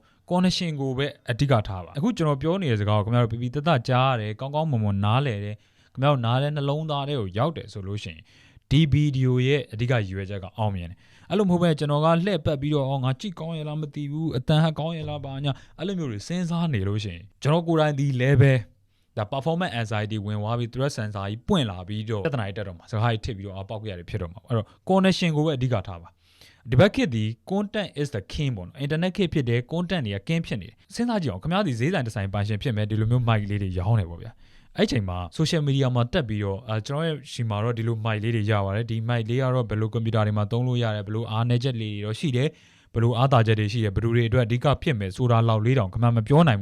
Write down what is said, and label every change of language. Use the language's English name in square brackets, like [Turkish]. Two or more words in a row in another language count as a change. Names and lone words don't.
[Burmese] connection ကိုပဲအဓိကထားပါအခုကျွန်တော်ပြောနေတဲ့စကားကိုခင်ဗျားတို့ပြပြတတ်ကြားရတယ်ကောင်းကောင်းမွန်မွန်နားလည်တယ်ခင်ဗျားတို့နားလဲနှလုံးသားတွေကိုရောက်တယ်ဆိုလို့ရှိရင်ဒီဗီဒီယိုရဲ့အဓိကရည်ရွယ်ချက်ကအောင်မြင်တယ်အဲ့လိုမဟုတ်ပဲကျွန်တော်ကလှည့်ပတ်ပြီးတော့ငါကြည့်ကောင်းရလားမသိဘူးအတန်ဟကောင်းရလားပါညာအဲ့လိုမျိုးတွေစဉ်းစား နေလို့ရှိရင်ကျွန်တော်ကိုယ်တိုင်ဒီ level ဒါ [English] performance anxiety [Burmese] ဝင်သွားပြီး [English] threat sensor [Burmese] ကြီးပွင့်လာပြီးတော့ပြဿနာတွေတက်တော့မှာစကားကြီးထစ်ပြီးတော့ပေါက်ကြရတယ်ဖြစ်တော့မှာအဲ့တော့ connection ကိုပဲအဓိကထားပါဒီဘက်ခေတ်ဒီ [English] content is the king [Burmese] ပေါ့နော် internet ခေတ်ဖြစ်တယ် content တွေက king ဖြစ်နေတယ် စဉ်းစားကြည့်အောင်ခင်ဗျားဒီဈေးဆိုင်တစ်ဆိုင်ပိုင်ရှင်ဖြစ်မယ်ဒီလိုမျိုး mic လေးတွေရောင်းနေပေါ့ဗျာအဲ့ချိန်မှာ social media မှာတက်ပြီးတော့ကျွန်တော်ရဲ့ရှီမှာတော့ဒီလို mic လေးတွေရပါတယ်ဒီ mic လေးကတော့ဘယ်လို computer တွေမှာ သုံးလို့ရတယ်ဘယ်လိုအားနည်းချက်လေးတွေတော့ရှိတယ်ဘယ်လိုအားသာချက်တွေရှိတယ်ဘယ်လိုတွေအတွက်အဓိကဖြစ်မယ်ဆိုတာလောက်လေးတောင်ခင်ဗျားမပြောနိုင်